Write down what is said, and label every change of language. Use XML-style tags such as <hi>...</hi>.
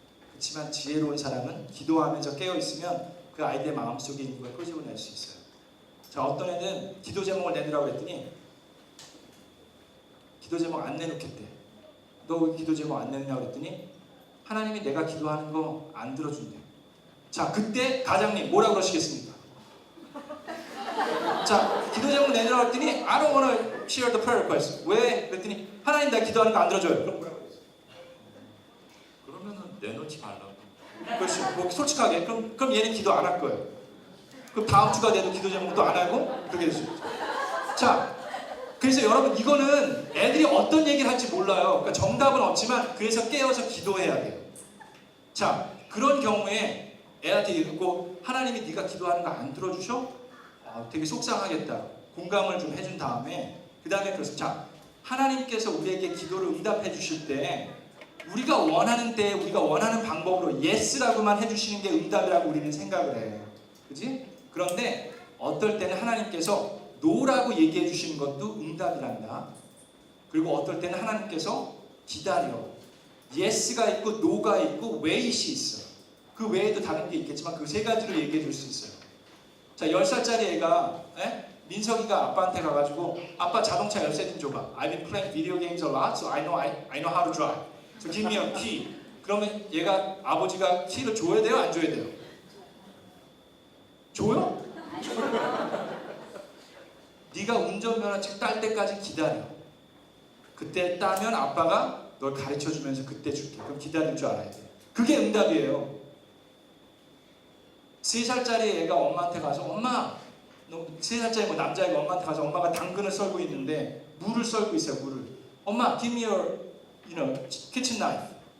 <ko>그렇지만 지혜로운 사람은 기도하면서 깨어있으면 그 아이들의 마음속에 있는 걸 끄집어낼 수 있어요. 자, 어떤 애는 기도 제목을 내느라고 했더니 기도 제목 안 내놓겠대. 너 왜 기도 제목 안 내느냐고 그랬더니 하나님이 내가 기도하는 거 안 들어준대. 자, 그때 가장님 뭐라고 그러시겠습니까? 자, 기도 제목 내느라고 했더니</ko> <en>I don't want to share the prayer request.</en> <ko>왜? 그랬더니 하나님 나 기도하는 거 안 들어줘요. 그럼 뭐라고 했어요? 그러면은 내놓지 말라고. 그렇지. 뭐 솔직하게 그럼 얘는 기도 안 할 거예요. 그럼 다음 주가 돼도 기도 제목도 안 하고 그렇게 될 수 있죠. 자, 그래서 여러분 이거는 애들이 어떤 얘기를 할지 몰라요. 그러니까 정답은 없지만 그래서 깨어서 기도해야 돼요. 자, 그런 경우에 애한테 읽고 하나님이 네가 기도하는 거 안 들어주셔? 되게 속상하겠다. 공감을 좀 해준 다음에 그 다음에 그렇습니다. 자, 하나님께서 우리에게 기도를 응답해 주실 때 우리가 원하는 때 우리가 원하는 방법으로 예스라고만 해주시는 게 응답이라고 우리는 생각을 해요. 그지? 그런데 어떨 때는 하나님께서 노라고 얘기해 주시는 것도 응답이란다. 그리고 어떨 때는 하나님께서 기다려. 예스가 있고 노가 있고 웨이시 있어. 그 외에도 다른 게 있겠지만 그 세 가지로 얘기해 줄 수 있어요. 자, 10살짜리 애가 민석이가 아빠한테 가가지고 아빠 자동차 열쇠 좀 줘봐.</ko> <en>I've been playing video games a lot, so I know how to drive. So give me a key.</en> <ko>그러면 얘가 아버지가 키를 줘야 돼요? 안 줘야 돼요? 줘요? 네가 운전면허증 딸 때까지 기다려. 그때 따면 아빠가 널 가르쳐주면서 그때 줄게. 그럼 기다릴 줄 알아야 돼. 그게 응답이에요. 3살짜리 애가 엄마한테 가서 엄마, 3살짜리 뭐 남자애가 엄마한테 가서 엄마가 당근을 썰고 있는데 물을 썰고 있어요. 물을.</ko> <en>엄마, give me your kitchen knife.</en>